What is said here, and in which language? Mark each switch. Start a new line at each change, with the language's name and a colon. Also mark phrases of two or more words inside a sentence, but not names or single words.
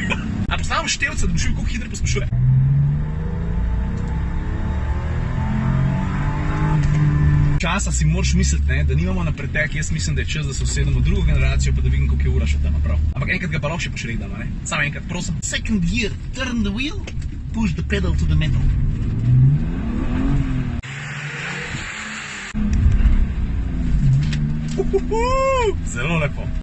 Slovenian: A postavim števca, da bi šel, koliko hitro pospešuje. Časa si moraš misliti, ne, da nimamo na pretek, jaz mislim, da je čas, da se usedemo v drugo generacijo, pa da vidim, koliko je ura še tam, prav. Ampak enkrat ga pa lahko še pošregdamo, ne? Samo enkrat, prosim.
English: Second gear, turn the wheel, push the pedal to the metal.
Slovenian: Zelo lepo.